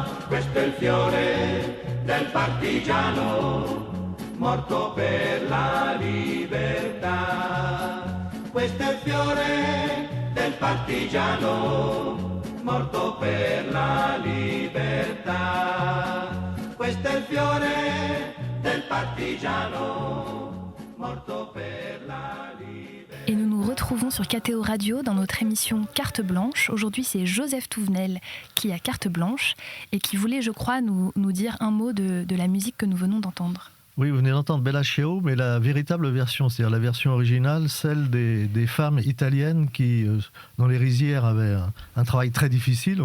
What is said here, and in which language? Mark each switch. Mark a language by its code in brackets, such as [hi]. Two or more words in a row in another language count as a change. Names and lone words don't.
[it] Questo è il fiore del partigiano, morto per la libertà. Questo è il fiore del partigiano, morto per la libertà. Questo è il fiore del partigiano, morto per la libertà. [fr] et nous nous retrouvons sur KTO Radio dans notre émission Carte Blanche. Aujourd'hui, c'est Joseph Touvenel qui a carte blanche et qui voulait, je crois, nous dire un mot de la musique que nous venons d'entendre. Oui, vous venez d'entendre Bella Ciao, mais la véritable version, c'est-à-dire la version originale, celle des femmes italiennes qui, dans les rizières, avaient un travail très difficile.